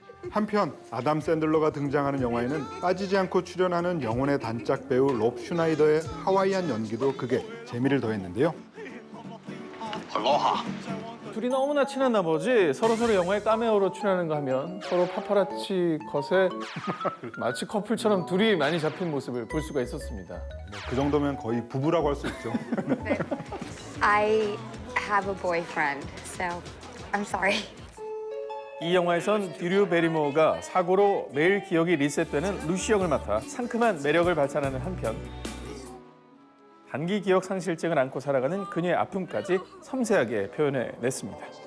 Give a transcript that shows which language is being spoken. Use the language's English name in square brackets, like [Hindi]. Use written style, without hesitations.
[Korean] 한편 아담 샌들러가 등장하는 영화에는 빠지지 않고 출연하는 영혼의 단짝 배우 롭 슈나이더의 하와이안 연기도 극에 재미를 더했는데요. [Hawaiian] Aloha. [Korean] 둘이 너무나 친한 나머지 서로 영화에 카메오로 출연하는가 하면 서로 파파라치 컷에 마치 커플처럼 둘이 많이 잡힌 모습을 볼 수가 있었습니다. 그 정도면 거의 부부라고 할 수 있죠. [English] I have a boyfriend, so I'm sorry. [Korean] 이 영화에선 드류 베리모어가 사고로 매일 기억이 리셋되는 루시 역을 맡아 상큼한 매력을 발산하는 한편 단기 기억 상실증을 안고 살아가는 그녀의 아픔까지 섬세하게 표현해냈습니다.